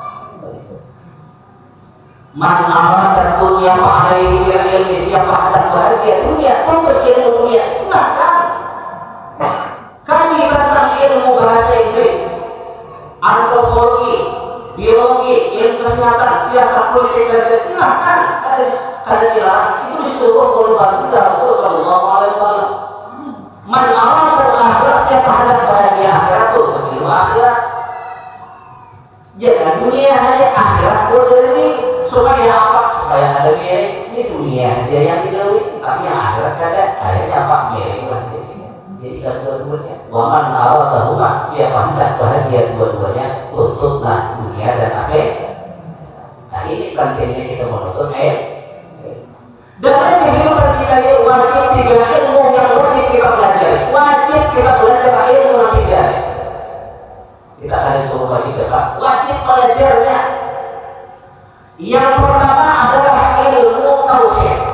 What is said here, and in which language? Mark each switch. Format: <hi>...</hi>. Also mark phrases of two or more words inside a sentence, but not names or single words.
<ar>Man arada dunia ma'alaihi bil ilmi,</ar> <id>siapa hendak bahagia dunia untuk ilmu dunia, silakan. Kaji tentang ilmu bahasa Inggris, antropologi, biologi, ilmu kesehatan, siasat politik, dan silakan. Ada dilarang, itu disuruh oleh Rasulullah</id> <ar>Sallallahu Alaihi Wasallam. Man arada</ar> <id>akhirat, siapa hendak bahagia akhirat untuk ilmu akhirat. Jangan dunia hanya akhirat berdiri. Supaya apa? Supaya ada miring.</id> <bjn>Ini dunia dia yang digawi, tapi yang akhirat kada.</bjn> <id>Akhirnya apa? Miring lah. Jadi kedua-duanya.</id> <ar>Waman aradahuma,</ar> <id>siapa hendak bahagia dua-duanya, tuntutlah dunia dan akhir. Nah ini pentingnya kita menuntut dalam kehidupan kita ini wajib 3 ilmu yang wajib kita pelajari. Wajib kita belajar ilmu yang 3. Kita ada suruh wajib belajarnya. Yang pertama adalah ilmu tauhid.</id>